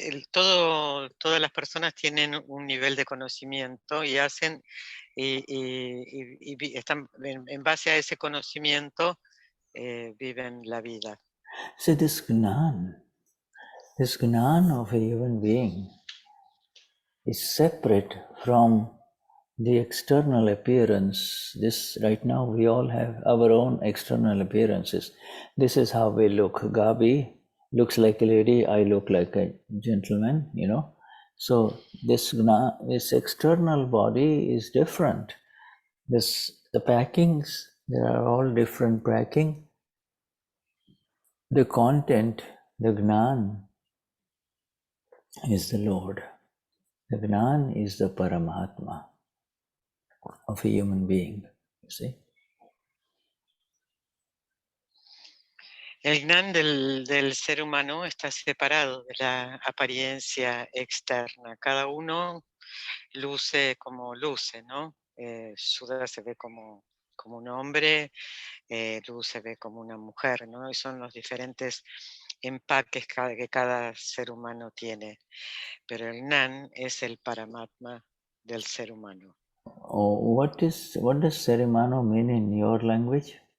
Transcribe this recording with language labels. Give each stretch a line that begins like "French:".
Spanish: Todas las personas tienen un nivel de conocimiento y hacen y están en base a ese conocimiento viven la vida.
English: So this Gnan of a human being is separate from the external appearance. This right now we all have our own external appearances. This is how we look. Gabi looks like a lady, I look like a gentleman, So this external body is different. The packings, there are all different packing. The content, the Gnan is the Lord. The Gnan is the Paramatma of a human being, you see.
Spanish: El Gnan del ser humano está separado de la apariencia externa. Cada uno luce como luce, ¿no? Shuddha se ve como un hombre, Luz se ve como una mujer, ¿no? Y son los diferentes empaques que cada ser humano tiene. Pero el Gnan es el Paramatma del ser humano.
English: Oh, what does Serimano mean in your language?